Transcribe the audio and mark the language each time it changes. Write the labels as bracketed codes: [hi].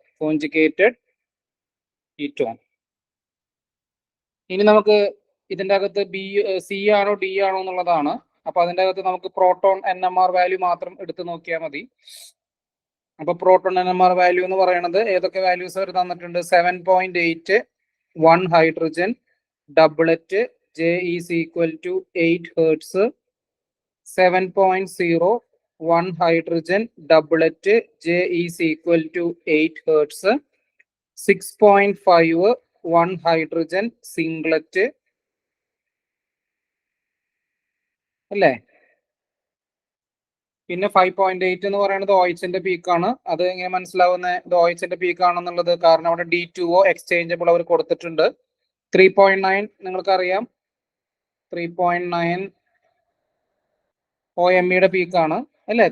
[ml] Conjugated ketone. ഇനി നമുക്ക് ഇതിന്റെ അകത്ത് സി ആണോ ഡി ആണോ എന്നുള്ളതാണ്. അപ്പൊ അതിന്റെ അകത്ത് നമുക്ക് പ്രോട്ടോൺ NMR വാല്യൂ മാത്രം എടുത്ത് നോക്കിയാൽ മതി. അപ്പൊ പ്രോട്ടോൺ NMR വാല്യൂ എന്ന് പറയുന്നത് ഏതൊക്കെ വാല്യൂസ് അവർ തന്നിട്ടുണ്ട്? [en] 7.8 1 hydrogen doublet J is equal to 8 Hertz, 7.0 1 hydrogen doublet J is equal to 8 Hertz, 6.5 1 hydrogen singlet അല്ലേ? [ml] പിന്നെ 5.8 എന്ന് പറയുന്നത് ഓയിച്ചിന്റെ പീക്കാണ്. അത് എങ്ങനെ മനസ്സിലാവുന്നത് ഇത് ഓയിച്ചിന്റെ പീക്കാണെന്നുള്ളത്? കാരണം അവിടെ D2O എക്സ്ചേഞ്ചബിൾ അവർ കൊടുത്തിട്ടുണ്ട്. 3.9 നിങ്ങൾക്കറിയാം, 3.9 OMEയുടെ പീക്കാണ് അല്ലേ?